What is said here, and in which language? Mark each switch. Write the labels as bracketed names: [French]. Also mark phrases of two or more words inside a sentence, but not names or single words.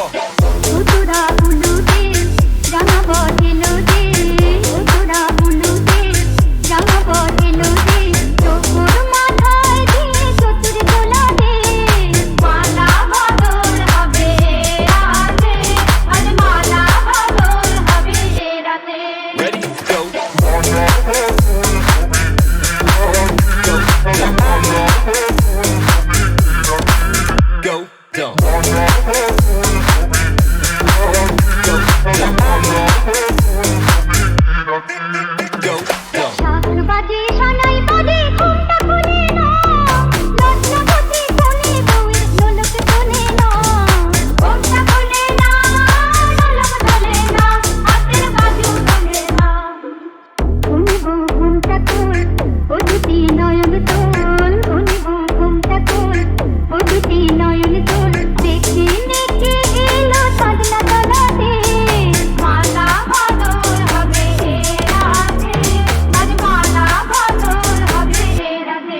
[Bangla] উতুরা বুলুতে রাঙা বদলুতে, উতুরা বুলুতে রাঙা বদলুতে, চোখর মাথায় দিয়ে চতুর দোলাতে, মালা বদল হবে রাতে, আজ মালা বদল হবে রাতে। [English] Ready, go! Go, go! Go, go! [Bangla] শাখ বাজে সানাই বাজে ঘুমটা খুলে না, লজ্জাবতী কোণে বউয়ের লোলক তোলে না, ঘুমটা খুলে না, লোলক তোলে না, হাতের বাজু তোলে না। ধনী বউ ঘুমটা খোল, ও দুটি নয়ন তোল, ধনী বউ ঘুমটা খোল, ও দুটি নয়ন তোল, দেখে দেখে এলো সাজনা তলাতে, মালা বদল হবে এ রাতে, আজ মালা বদল হবে এ রাতে।